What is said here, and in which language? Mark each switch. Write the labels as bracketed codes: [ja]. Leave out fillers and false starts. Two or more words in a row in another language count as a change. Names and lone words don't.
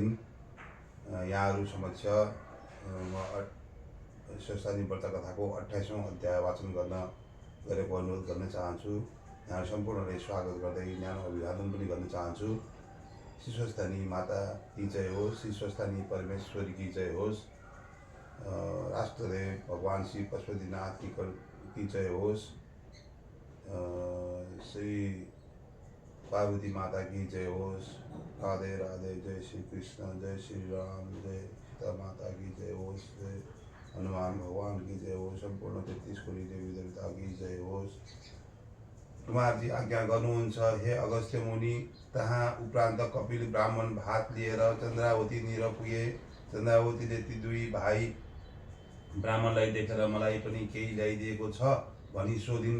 [ne] यहाँहरू समक्ष स्वस्थानी व्रत कथाको 28औं अध्याय वाचन गरेको अनुरोध गर्न चाहन्छु। यहाँ सम्पूर्णले स्वागत गर्दै ज्ञान अभिवादन पनि गर्न चाहन्छु। श्री स्वस्थानी माता की जय होस्। श्री स्वस्थानी परमेश्वरी की जय होस्। राष्ट्रदेव भगवान श्री पशुपतिनाथ की जय होस्। श्री पार्वती माता की जय होस्। राधे राधे। जय श्री कृष्ण, जय श्री राम, जय सीता माता की जय होस्। जय हनुमान भगवान की जय होस्। सम्पूर्ण 33 कोटी देवी देवता की जय होस्। कुमारजी आज्ञा गर्नुहुन्छ, हे अगस्त्य मुनि। तहाँ उपरान्त कपिल ब्राह्मण भात लिएर चन्द्रावती निर पुगे। चन्द्रावतीले ती दुई भाइ ब्राह्मणलाई देखेर मलाई पनि केही ल्याइदिएको छ भनी सोधिन्।